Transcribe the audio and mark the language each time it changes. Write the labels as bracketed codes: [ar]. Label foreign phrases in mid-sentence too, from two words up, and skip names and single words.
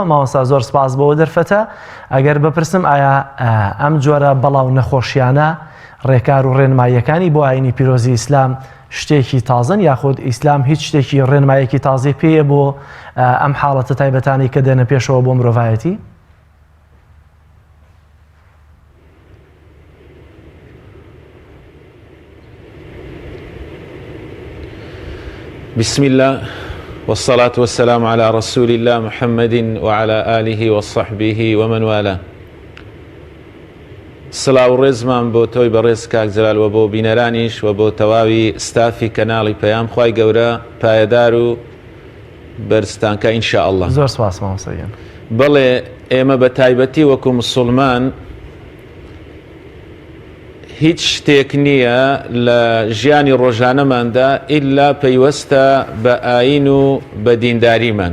[ckb] ماوەسا زۆر سپاس بەوە دەرفەتە. ئەگەر بپرسم ئایا ئەم جۆرە بەڵاو نەخۆشیانە ڕێکار و ڕێنماییەکانی بۆ ئاینی پیرۆزی ئیسلام شتێکی تازن یاخود ئیسلام هیچ شتێکی ڕێنماییەکی تازی پێیە بۆ ئەم حاڵەتە تایبەتانی کە دێنە پێشەوە بۆ مرۆڤایەتی؟ [ar] بسم الله والصلاة والسلام على رسول الله محمد وعلى آله وصحبه ومن والاه. [ckb] سلااو ڕێزمان بۆ تۆی بەڕێز کاک جەلال و بۆ بینەرانیش و بۆ تەواوی ستافی کەناڵی پەیام، خوای گەورە پایەدار و بەرزتانکە [ar] ئینشاء الله. [ckb] زۆر سپاس مامۆستاگیان. بەڵێ ئێمە بە تایبەتی وەکو مسلمان هیچ شتێک نییە لە ژیانی ڕۆژانەماندا ئیلا پەیوەستە بە ئاین و بە دینداریمان.